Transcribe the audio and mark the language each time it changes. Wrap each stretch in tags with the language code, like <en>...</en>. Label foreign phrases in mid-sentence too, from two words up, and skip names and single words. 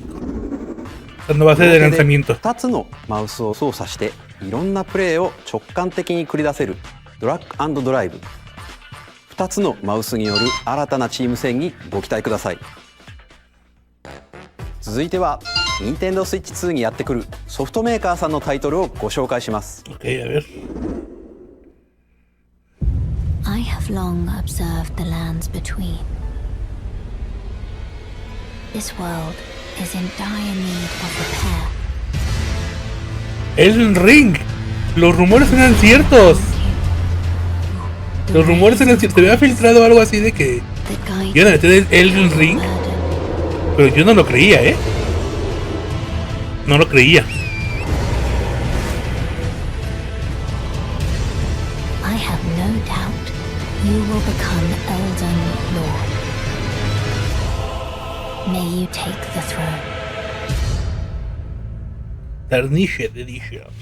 <es>Cuando va a ser de lanzamiento.</es> <ja>2 つのマウスを操作していろんなプレーを直感的に繰り出せるドラッグ&ドライブ。2つのマウスによる新たなチーム戦にご期待ください。続いては Nintendo Switch 2にやってくるソフトメーカーさんのタイトルをご紹介します。</ja> <es>Okay, a ver.</es> <en>I have long observed the lands between. This world is in dire need of repair. Elden Ring.</en> <es>Los rumores eran ciertos. Los rumores eran ciertos. Se había filtrado algo así de que iban a meter el Elden Ring. Pero yo no lo creía, ¿eh? No lo creía.</es> <en>I have no doubt you will become Elden Lord. May you take the throne. Tarnished Edition.</en>